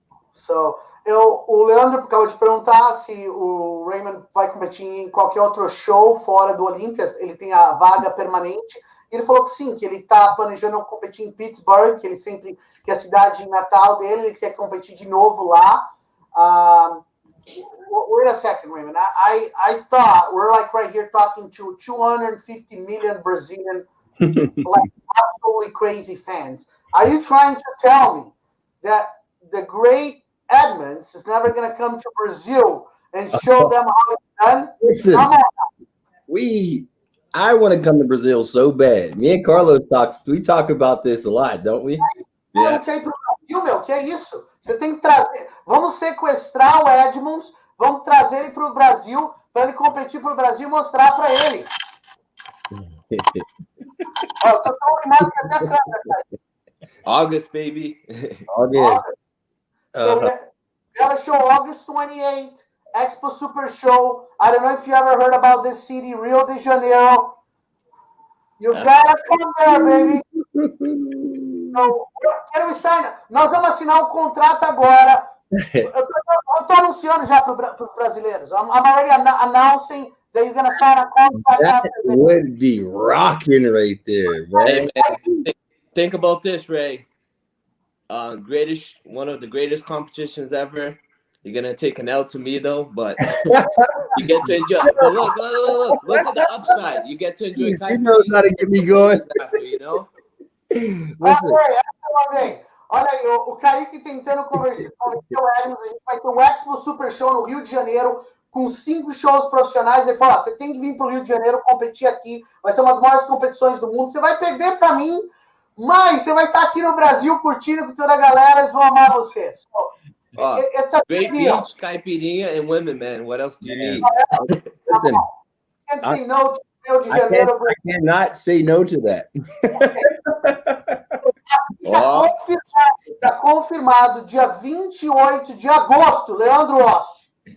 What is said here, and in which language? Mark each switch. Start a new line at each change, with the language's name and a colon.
Portuguese: So, o Leandro acabou de perguntar se o Raymond vai competir em qualquer outro show fora do Olímpia. Ele tem a vaga permanente. Ele falou que sim, que ele está planejando competir em Pittsburgh, que é a cidade natal dele, ele quer competir de novo lá.
English: Wait a second, Raymond. I thought we're like right here talking to 250 million Brazilian, like absolutely crazy fans. Are you trying to tell me that the great Edmonds is never going to come to Brazil and show them how it's done? Listen, I want to come to Brazil so bad. Me and Carlos talk about this a lot, don't we? Yeah.
Portuguese: Tem pro Brasil, meu, que é isso? Você tem que trazer. Vamos sequestrar o Edmonds. Vamos trazer ele para o Brasil, para ele competir para o Brasil e mostrar para ele. Estou tão animado que até a câmera, cara.
English: August, baby. August. So we have a show August 28th, Expo Super Show. I don't know if you ever heard about this city, Rio de Janeiro. You gotta come there, baby. So, can we sign?
Portuguese: Nós vamos assinar um contrato agora. Eu tô anunciando já para os brasileiros.
English: I'm already announcing that you're gonna sign a contract. That would be rocking right there, man. Hey, man, think about this, Ray. One of the greatest competitions ever. You're gonna take an L to me though, but you get to enjoy. But look at the upside. You get to enjoy. You know how to get me going. After, you know? Listen,
Portuguese: Olha aí, o Caike tentando convencer o Edmonds. A gente vai ter o Expo Super Show no Rio de Janeiro, com 5 shows profissionais. Ele fala: você tem que vir para o Rio de Janeiro competir aqui. Vai ser uma das maiores competições do mundo. Você vai perder para mim, mas você vai estar aqui no Brasil curtindo com toda a galera. Eles vão amar você.
English: So, it's a Great deal. beach, caipirinha, and women, man. What else do you need? listen, Can't say no to Rio de Janeiro. I cannot say no to that.
Portuguese: Está confirmado, dia 28 de agosto, Leandro Ost.